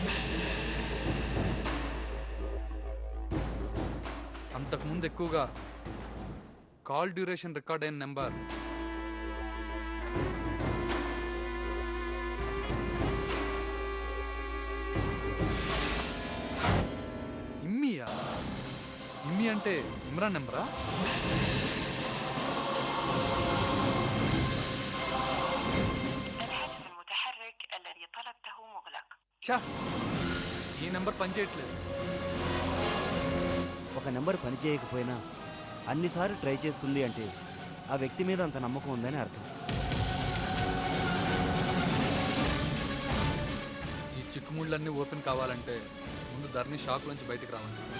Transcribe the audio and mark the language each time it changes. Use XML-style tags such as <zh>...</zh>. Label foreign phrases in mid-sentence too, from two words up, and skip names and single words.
<te>అంతకుముందు ఎక్కువగా</te> <en>call duration</en> <te>రికార్డ్ అయిన నెంబర్ ఇమ్మియా. ఇమ్మి అంటే ఇమ్రాన్ నెంబరా?</te> <ar>الهاتف المتحرك الذي طلبته مغلق.</ar> <te>చా, ఈ నెంబర్ పనిచేయట్లేదు. ఒక నెంబర్ పనిచేయకపోయినా అన్నిసార్లు ట్రై చేస్తుంది అంటే ఆ వ్యక్తి మీద అంత నమ్మకం ఉందని అర్థం. ఈ చిక్కుముళ్ళన్నీ ఓపెన్ కావాలంటే ముందు ధరణి షాక్ నుంచి బయటికి రావాలి.</te>